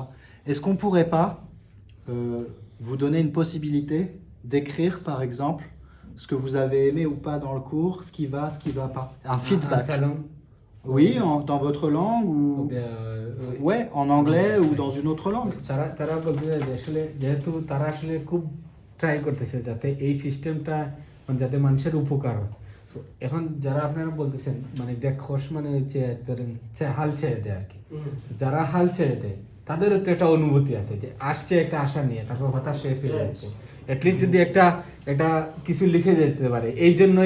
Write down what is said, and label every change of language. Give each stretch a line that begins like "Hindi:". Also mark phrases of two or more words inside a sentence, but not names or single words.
French: Est-ce qu'on pourrait pas vous donner une possibilité d'écrire, par exemple, ce que vous avez aimé ou pas dans le cours, ce qui va pas. Un feedback. Un salon. Oui, dans votre langue ou bien, ouais, en anglais ou dans une autre langue.
Bangla: তারা বলতে চায় যে আসলে যেহেতু তারা আসলে খুব ট্রাই করতেছে যাতে এই সিস্টেমটা যাতে মানুষের উপকার হয় তো এখন যারা আপনারা বলতেছেন মানে দেখোস মানে হচ্ছে ধরেন হাল ছেড়ে দেয় আর কি যারা হাল ছেড়ে দেয় তাদেরও তো একটা অনুভূতি আছে যে আসছে একটা আশা নিয়ে তারপর হতাশ হয়ে ফিরে যাচ্ছে অ্যাটলিস্ট যদি একটা কিছু লিখে যেতে পারে এই জন্যই